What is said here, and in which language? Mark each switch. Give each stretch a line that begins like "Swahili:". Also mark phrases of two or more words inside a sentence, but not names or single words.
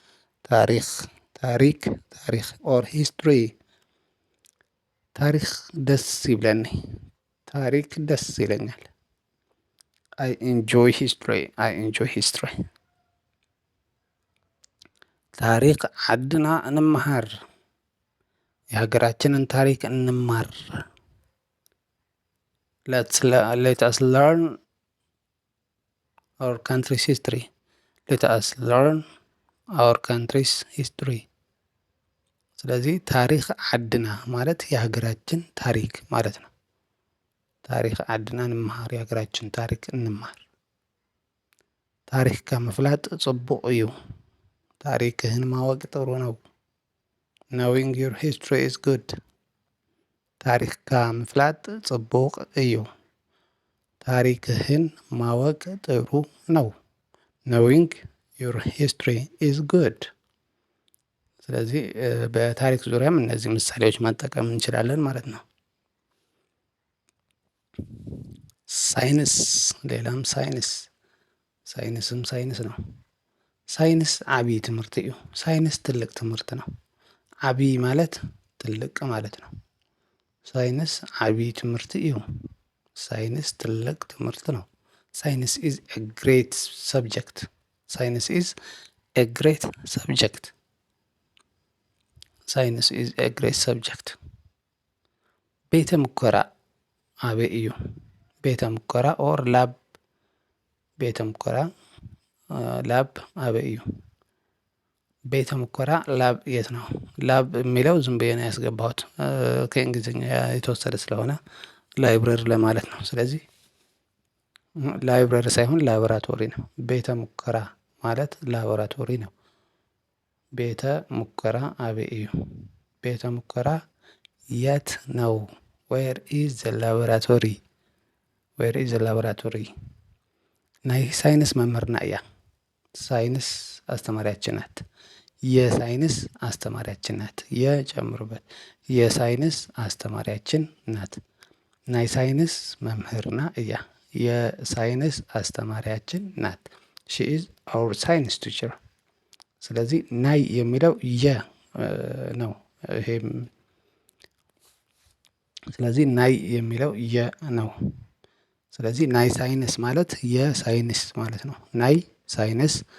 English: ታሪክ or history።
Tigrinya: ታሪክ ደስ ይብለኒ
Amharic: ታሪክ ደስ ይለኛል።
English: I enjoy history።
Tigrinya: ታሪክ ዓድና እንመሃር
Amharic: የሀገራችንን ታሪክ እንማር።
English: let us learn our country's history. let us learn our country's history.
Amharic: ስለዚህ
Tigrinya: ታሪክ ዓድና
Amharic: ማለት የሀገራችን ታሪክ ማለት ነው።
Tigrinya: ታሪክ ዓድና እንመሃር
Amharic: የሀገራችን ታሪክ እንማር።
Tigrinya: ታሪክካ ምፍላጥ ጽቡቕ እዩ።
Amharic: ታሪክህን ማወቅ ጥሩ ነው።
English: knowing your history is good.
Tigrinya: ታሪክካ ምፍላጥ ጽቡቕ እዩ።
Amharic: ታሪክህን ማወቅ ጥሩ ነው።
English: knowing your history is good.
Amharic: ስለዚህ በታሪክ ዙሪያም እነዚህ ምሳሌዎች መጠቀም እንችላለን ማለት ነው። ሳይንስ ሌላም ሳይንስም ሳይንስ
English: ነው።
Tigrinya: ሳይንስ ዓብይ ትምህርቲ እዩ።
Amharic: ሳይንስ ትልቅ ትምህርት ነው። ዓብይ ማለት ትልቅ ማለት ነው።
Tigrinya: ሳይንስ ዓብይ ትምህርቲ እዩ።
Amharic: ሳይንስ ትልቅ ትምህርቲ ነው።
English: Science is a great subject። Science is a great subject። Science is a great subject።
Tigrinya: ቤተ ሙከራ አበይ እዩ? ቤተ ሙከራ
English: or lab።
Tigrinya: ቤተ ሙከራ ላብ አበይ እዩ?
Amharic: ቤተ ሙከራ ላብ የት ነው? ላብ የሚለው ዝም ብዬ ነው ያስገባሁት ከእንግሊዝኛ የተወሰደ ስለሆነ ላይብረሪ ለማለት ነው። ስለዚህ ላይብረሪ ሳይሆን ላቦራቶሪ ነው። ቤተ ሙከራ ማለት ላቦራቶሪ ነው።
Tigrinya: ቤተ ሙከራ አበይ እዩ?
Amharic: ቤተ ሙከራ የት ነው?
English: Where is the laboratory? Where is the laboratory?
Tigrinya: ናይ ሳይንስ መምህርና እያ።
Amharic: ሳይንስ አስተማሪያችን ናት። የሳይንስ አስተማሪያችን ናት። የጨምሩበት የሳይንስ አስተማሪያችን ናት።
Tigrinya: ናይ ሳይንስ መምህርና እያ።
Amharic: የሳይንስ አስተማሪያችን ናት።
English: She is our science teacher።
Amharic: ስለዚህ ናይ የሚለው የ ነው። ይሄም ስለዚህ ናይ የሚለው የ ነው። ስለዚህ
Tigrinya: ናይ ሳይንስ
Amharic: ማለት የሳይንስ ማለት ነው።
Tigrinya: ናይ ሳይንስ